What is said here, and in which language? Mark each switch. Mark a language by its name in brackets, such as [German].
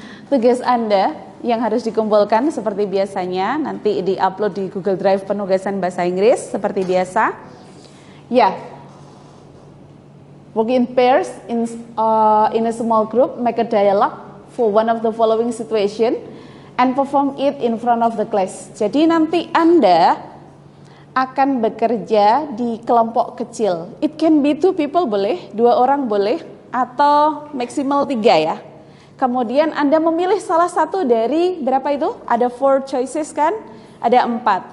[Indonesian] Tugas Anda yang harus dikumpulkan seperti biasanya, nanti di-upload di Google Drive penugasan bahasa Inggris seperti biasa. Ya. [English] Work in pairs in a small group, make a dialogue for one of the following situation and perform it in front of the class. [Indonesian] Jadi nanti Anda akan bekerja di kelompok kecil. [English] It can be 2 people [Indonesian] boleh, 2 orang boleh, atau maksimal 3 ya. Kemudian Anda memilih salah satu dari berapa itu? Ada 4 choices kan? Ada 4.